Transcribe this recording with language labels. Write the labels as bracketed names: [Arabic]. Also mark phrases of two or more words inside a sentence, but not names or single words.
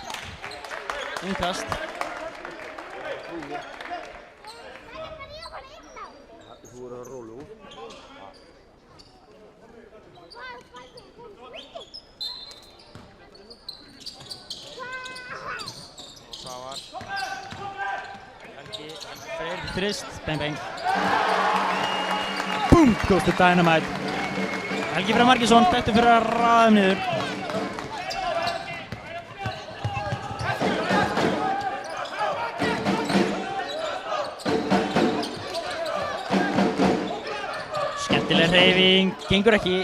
[Icelandic] Innkast. Svavar. Helgi, Freyr þrist, [English] bang bang. Boom, goes to dynamite. [Icelandic] Helgi Freyr Margeirsson, þekktur fyrir að raða niður. Skemmtileg hreyfing, gengur ekki.